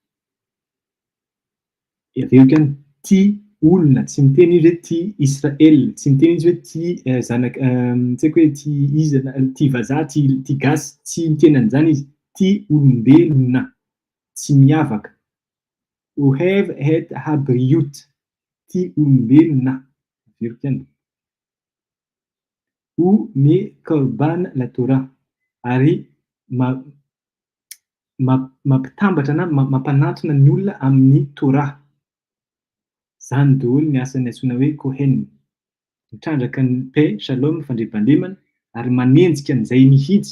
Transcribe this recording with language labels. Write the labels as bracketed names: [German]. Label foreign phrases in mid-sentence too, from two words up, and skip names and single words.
[Malagasy] Aveo koa ty olona, tsy miteny izy hoe ty Israel, tsy miteny izy hoe ty zanaka tsy haiko hoe ty iza ty vazaha ty gasy, tsy miteny an'izany izy. Ty olombelona tsy miavaka. [Hebrew] אוהב את הבריות, ty olombelona. [Malagasy] Aveo koa [Hebrew] ומקרבן לתורה [Malagasy] ary mampitambatra na mampanatona ny olona amin'ny Torah. Zany daholo ny asany antsoina hoe Cohen. Mitrandraka ny paix, shalom, fandriampandemana ary manenjika an'izay mihitsy.